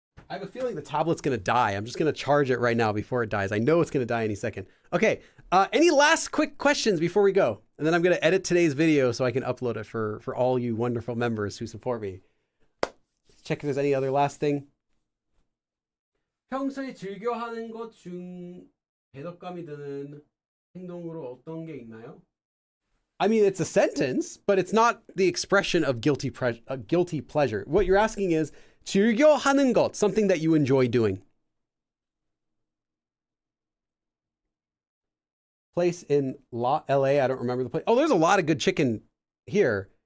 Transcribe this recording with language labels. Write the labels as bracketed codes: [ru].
[en] I have a feeling the tablet's gonna die. I'm just gonna charge it right now before it dies. I know it's gonna die any second. Okay, any last quick questions before we go? And then I'm gonna edit today's video so I can upload it for all you wonderful members who support me. Check if there's any other last thing. [ko] 평소에 즐겨하는 것 중 배덕감이 드는 행동으로 어떤 게 있나요? [en] I mean, it's a sentence, but it's not the expression of guilty pleasure. What you're asking is [ko] 즐겨하는 것, [en] something that you enjoy doing. Place in LA, I don't remember the place. Oh, there's a lot of good chicken here.